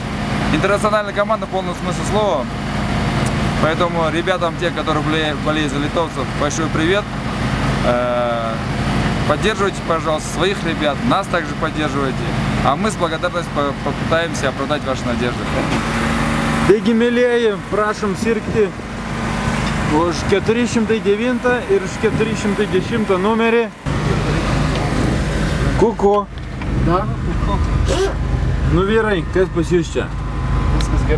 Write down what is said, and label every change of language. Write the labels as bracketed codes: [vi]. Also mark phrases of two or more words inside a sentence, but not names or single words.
[ru] Интернациональная команда в полном смысле слова. Поэтому ребятам, те, которые болеют за литовцев, большой привет. Поддерживайте, пожалуйста, своих ребят, нас также поддерживайте. А мы с благодарностью попытаемся оправдать ваши надежды. [lt] Taigi, mėlėjai, prašom sirgti už 409 ir už 410 numerį. Kuku. Da? Nu vyrai, kas pas jūs čia?